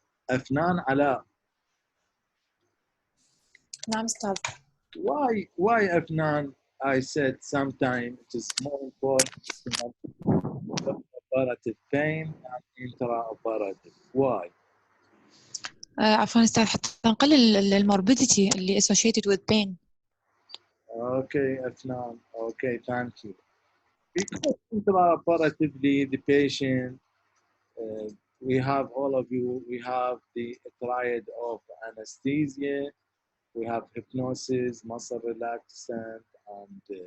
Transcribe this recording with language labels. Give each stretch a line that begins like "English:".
Arabic: أفنان علاء. نعم أستاذ.
English: Why أفنان? I said sometimes it is more important to manage operative pain than intraoperative. Why?
Arabic: عفوا أستاذ، حتى نقلل الموربيديتي اللي
English: associated with pain. Okay, Afnan. Okay, thank you. Because intraoperatively, the patient, we have all of you, we have the triad of anesthesia, we have hypnosis, muscle relaxant, and